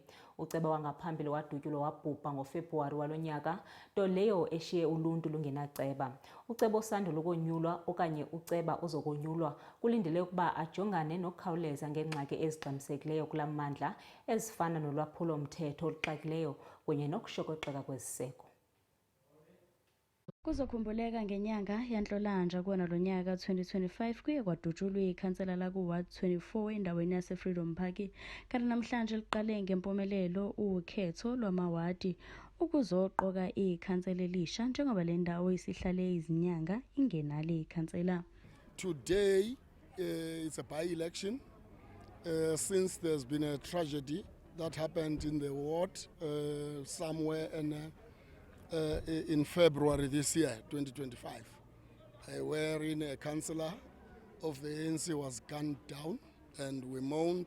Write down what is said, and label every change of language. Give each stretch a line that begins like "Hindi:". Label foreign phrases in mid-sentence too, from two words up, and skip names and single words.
Xhosa: Uceba wangaphambili wadutyulwa wabhubha ngoFebruwari walonyaka, nto leyo eshiye uluntu lungenaceba. Uceba osandula ukonyulwa okanye uceba ozokonyulwa kulindele ukuba ajongane nokukhawuleza ngengxaki ezigxamisekileyo kula mmandla ezifana nolwaphulo-mthetho oluxakileyo kunye nokushokoxeka kweziseko.
Zulu: Kuzokhumbuleka ngenyanga yaNhlolanja kuwona lo nyaka 2025 kuye kwadutshulwa ikhansela lakuward 24 endaweni yaseFreedom Park, kanti namhlanje liqale ngempumelelo ukhetho lwamawadi ukuzoqoka ikhansela elisha njengoba le ndawo isihlale izinyanga ingenalo ikhansela.
English: Today it's a by-election since there's been a tragedy that happened in the ward somewhere in February this year, 2025, wherein a councillor of the ANC was gunned down, and we mourned.